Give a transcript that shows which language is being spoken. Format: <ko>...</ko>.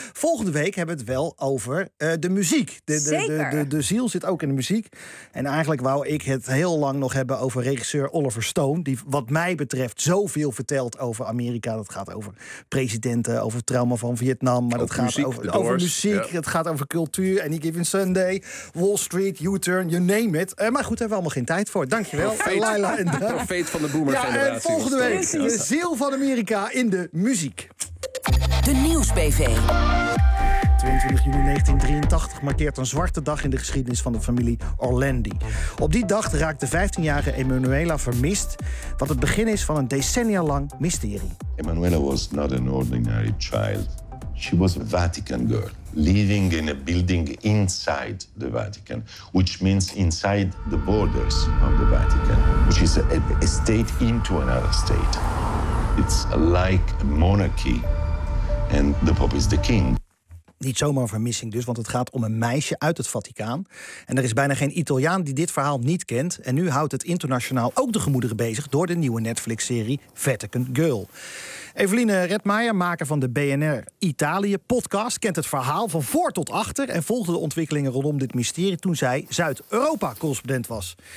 <nl>Volgende week hebben we het wel over de muziek. De ziel zit ook in de muziek. En eigenlijk wou ik het heel lang nog hebben over regisseur Oliver Stone, die wat mij betreft zoveel vertelt over Amerika. Dat gaat over presidenten, over het trauma van Vietnam. Maar over dat muziek, gaat over muziek, ja. Het gaat over cultuur.</nl> <en>Any Given Sunday, Wall Street, U-turn, you name it.</en> <nl>Maar goed, hebben we allemaal geen tijd voor. Dankjewel, Laila. Profeet van de boomer generatie. Ja, en volgende week de ziel van Amerika in de muziek. De Nieuws BV. 22 juni 1983 markeert een zwarte dag in de geschiedenis van de familie Orlandi. Op die dag raakt de 15-jarige Emanuela vermist, wat het begin is van een decennia lang mysterie.</nl> <en>Emanuela was not an ordinary child. She was a Vatican girl, living in a building inside the Vatican, which means inside the borders of the Vatican, which is a state into another state. It's like a monarchy and the Pope is the king.</en> <nl>Niet zomaar een vermissing dus, want het gaat om een meisje uit het Vaticaan. En er is bijna geen Italiaan die dit verhaal niet kent. En nu houdt het internationaal ook de gemoederen bezig door de nieuwe Netflix-serie Vatican Girl. Eveline Redmeijer, maker van de BNR Italië podcast, kent het verhaal van voor tot achter en volgde de ontwikkelingen rondom dit mysterie toen zij Zuid-Europa-correspondent was.</nl>